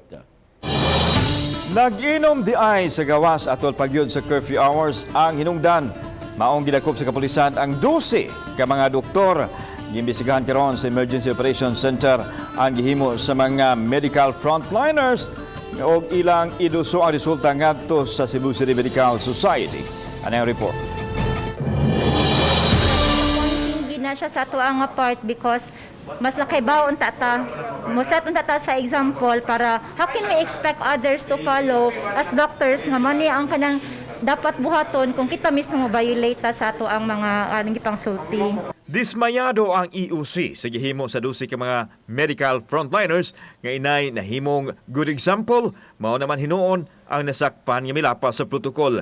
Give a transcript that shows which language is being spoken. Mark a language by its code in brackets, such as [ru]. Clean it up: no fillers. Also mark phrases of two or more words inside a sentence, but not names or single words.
[ceb] Nag-inom di ay sa gawas atol pagyod sa curfew hours ang hinungdan. Maong gidakop sa kapulisan ang 12 ka mga doktor. Giimbestigahan karon sa Emergency Operations Center ang gihimo sa mga [en] medical frontliners [ceb] og ilang iduso ang resulta ngadto sa Cebu City Medical Society. Ano ang report? Hindi na siya sa ato ang part because mas nakaibaw unta ta. Musat unta ta sa example para [en] how can we expect others to follow as doctors [ceb] nga mani ang kanang dapat buhaton kung kita mismo violate sa ato ang mga gipangsulti. Dismayado ang EOC sa gihimo sa 12 ka mga [en] medical frontliners [ceb] nga inay nahimong [en] good example. [ceb] Mao naman hinuon ang nasakpan nga milapa sa protokol.